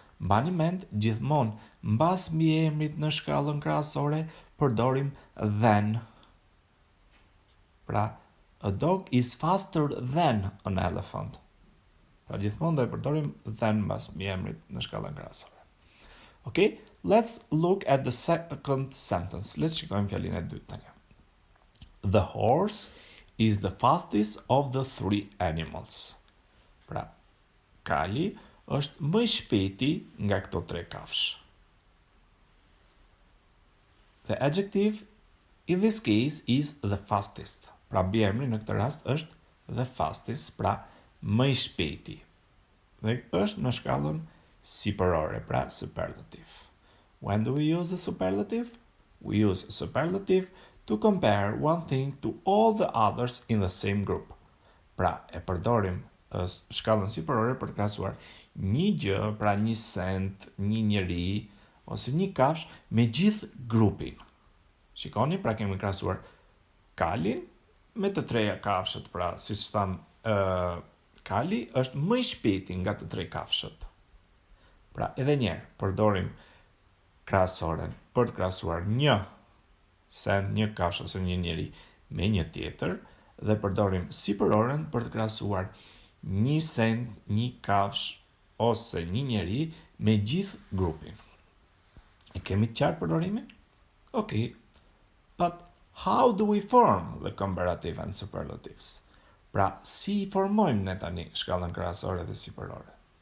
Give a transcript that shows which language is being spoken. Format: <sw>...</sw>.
<sq>Mbani mend, gjithmonë mbas mbiemrit në shkallën krahasore përdorim than.</sq> <en>Pra, a dog is faster than an elephant.</en> <sq>Pra gjithmonë do e përdorim than mbas mbiemrit në shkallën krahasore.</sq> <en>Okay, let's look at the second sentence.</en> <sq>Let's shikojmë fjalinë e dytë tani.</sq> <en>The horse is the fastest of the 3 animals.</en> <sq>Pra, kali është më i shpejti nga këto 3 kafsh.</sq> <en>The adjective in this case is the fastest.</en> <sq>Pra, mbiemri në këtë rast është the fastest, pra më i shpejti. Dhe është në shkallën sipërore, pra superlative.</sq> <en>When do we use the superlative? We use a superlative to compare one thing to all the others in the same group.</en> <sq>Pra, e përdorim shkallën sipërore për të krahasuar një gjë, pra një send, një njeri, ose një kafsh me gjithë grupin. Shikoni, pra kemi krahasuar kalin me të treja kafshët, pra si që thamë, kali është më i shpejti nga të 3 kafshët. Pra, edhe njerë, përdorim krahasoren për të krahasuar një send, një kafsh ose një njeri me një tjetër, dhe përdorim sipëroren për të krahasuar një send, një kafsh ose një njeri me gjithë grupin. E kemi qartë përdorimin?</sq> <en>Okay, but how do we form the comparative and superlatives?</en> <sq>Pra, si formojmë ne tani shkallën krahasore dhe sipërore?</sq>